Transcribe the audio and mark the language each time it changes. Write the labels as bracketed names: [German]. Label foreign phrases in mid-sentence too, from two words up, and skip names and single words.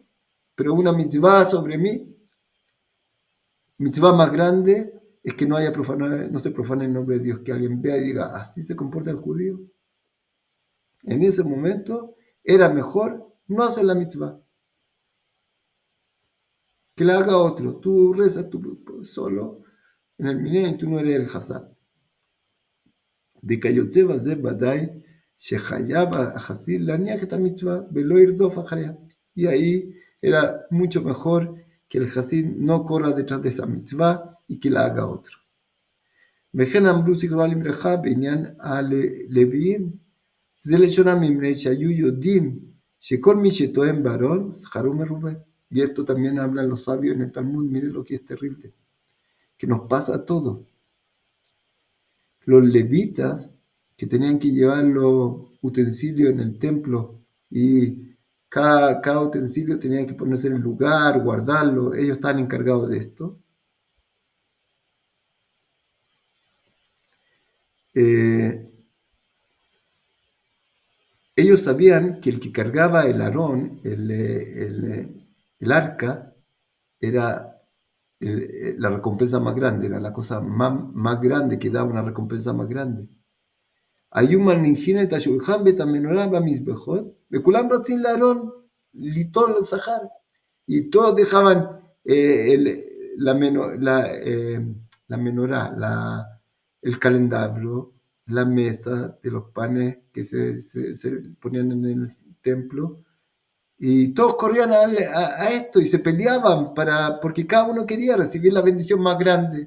[Spanish] Pero una mitzvah sobre mí, mitzvah más grande, es que no se profane el nombre de Dios, que alguien vea y diga, así se comporta el judío. En ese momento era mejor no hacer la mitzvah, que la haga otro. Tú rezas tú solo en el minyan, tú no eres el Hazán. [Hebrew] וכיוצא בזה ודאי שחייב החסיד להניח את המצווה ולא ירדוף אחריה. [Spanish] Y ahí era mucho mejor que el Hasid no corra detrás de esa mitzvah y que la haga otro. [Hebrew] וכן אמרו זיכרונו לברכה בעניין הלוויים, זה לשון הממנה שהיו יודעים שכל מי שתואם בארון שכרו מרובה. [Spanish] Y esto también hablan los sabios en el Talmud, miren lo que es terrible, que nos pasa a todos. Los levitas que tenían que llevar los utensilios en el templo y cada utensilio tenía que ponerse en el lugar, guardarlo, ellos estaban encargados de esto. Ellos sabían que el que cargaba el Aarón, el arca, era la recompensa más grande, era la cosa más grande que daba una recompensa más grande. [Hebrew] היו מניחים את השולחן ואת המנורה במזבחות, וכולם רוצים לארון ליטול שכר. [Spanish] Y todos dejaban la menorá, el calendario, la mesa de los panes que se ponían en el templo, Y todos corrían a esto y se peleaban porque cada uno quería recibir la bendición más grande.